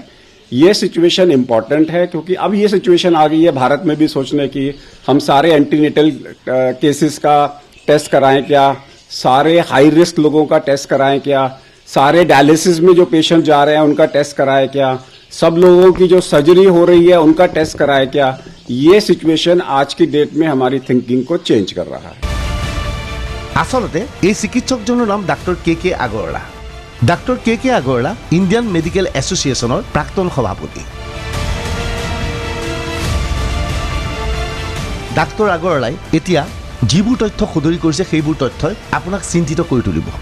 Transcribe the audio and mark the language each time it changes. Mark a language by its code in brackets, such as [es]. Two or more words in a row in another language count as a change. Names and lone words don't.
[hi] ये सिचुएशन इंपॉर्टेंट है क्योंकि अब ये सिचुएशन आ गई है भारत में भी सोचने की, हम सारे [en] antenatal cases [hi] का टेस्ट कराएं क्या, सारे [en] high risk [hi] लोगों का टेस्ट कराएं क्या, सारे डायलिसिस में जो पेशेंट जा रहे हैं उनका टेस्ट कराएं क्या, सब लोगों की जो सर्जरी हो रही है उनका टेस्ट कराएं क्या। ये सिचुएशन आज की डेट में हमारी थिंकिंग को चेंज कर रहा है। [as] आसलते এই চিকিৎসকজনৰ নাম ডাক্তৰ কে আগৰৱালা। ডাক্তৰ কে আগৰৱালা ইণ্ডিয়ান মেডিকেল এছ'চিয়েশ্যনৰ প্ৰাক্তন সভাপতি। ডাক্তৰ আগৰৱালাই এতিয়া যিবোৰ তথ্য সদৰি কৰিছে সেইবোৰ তথ্যই আপোনাক চিন্তিত কৰি তুলিব।